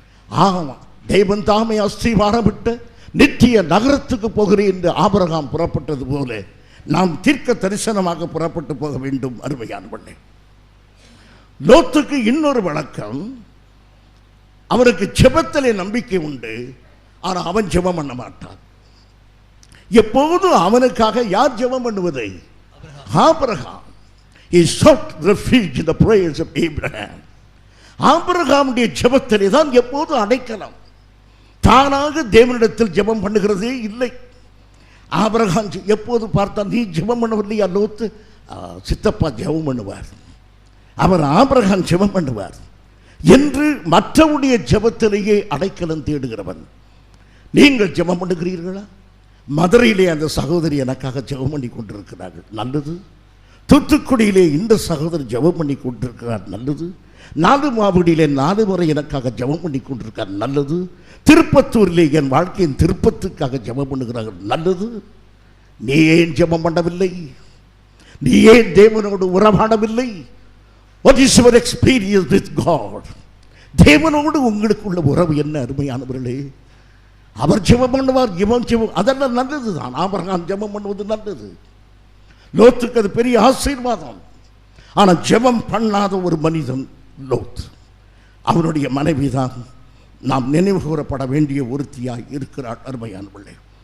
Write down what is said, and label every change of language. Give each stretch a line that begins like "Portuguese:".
Tamil: ஆமா, தெய்வம் தாமே அஸ்திவாரமிட்ட நித்திய நகரத்துக்கு போகிறேன் என்று ஆபிரகாம் புறப்பட்டது போல நாம் தீர்க்க தரிசனமாக புறப்பட்டு போக வேண்டும் அருமையானவர்களே. லோத்துக்கு இன்னொரு வழக்கம், அவருக்கு ஜெபத்திலே நம்பிக்கை உண்டு, ஆனால் அவன் ஜெபம் பண்ண மாட்டான். எப்போதும் அவனுக்காக யார் ஜெபம் பண்ணுவதை? Abraham.
English: He sought refuge in the prayers of Abraham.
Tamil: ஆபிரகாமுடைய ஜெபத்திலே தான் எப்போதும் அடைக்கலம். தானாக தேவனிடத்தில் ஜெபம் பண்ணுகிறதே இல்லை. ஆபிரகாம் எப்போது பார்த்தா, நீ ஜெபம் பண்ணவில்லையா லோத்து? சித்தப்பா ஜெபம் பண்ணுவார், அவர் ஆபிரகாம் ஜெபம் பண்ணுவார் என்று மற்றவுடைய ஜெபத்திலேயே அடைக்கலம் தேடுகிறவன். நீங்கள் ஜெபம் பண்ணுகிறீர்களா? மதுரையிலே அந்த சகோதரி எனக்காக ஜெபம் பண்ணி கொண்டிருக்கிறார்கள், நல்லது. தூத்துக்குடியிலே இந்த சகோதரி ஜெபம் பண்ணி கொண்டிருக்கிறார், நல்லது. நாலுமாவடியிலே 4 முறை எனக்காக ஜெபம் பண்ணி கொண்டிருக்கார், நல்லது. திருப்பத்தூரிலே என் வாழ்க்கையின் திருப்பத்துக்காக ஜெபம் பண்ணுகிறார்கள், நல்லது. நீ ஏன் ஜெபம் பண்ணவில்லை? நீ ஏன் தேவனோடு உறவாடவில்லை?
English: What is your experience with God?
Tamil: தேவனோடு உங்களுக்குள்ள உறவு என்ன அருமையானவர்களே? அவர் ஜெபம் பண்ணுவார், இவன் ஜெபம், அதெல்லாம் நல்லது தான். ஆபிரகாம் ஜெபம் பண்ணுவது நல்லது. லோத்துக்கு அது பெரிய ஆசீர்வாதம். ஆனால் ஜெபம் பண்ணாத ஒரு மனிதன் லோத். அவனுடைய மனைவி தான் நாம் நினைவு கூறப்பட வேண்டிய ஒருத்தியாய் இருக்கிறாள் அருமையானவர்களே.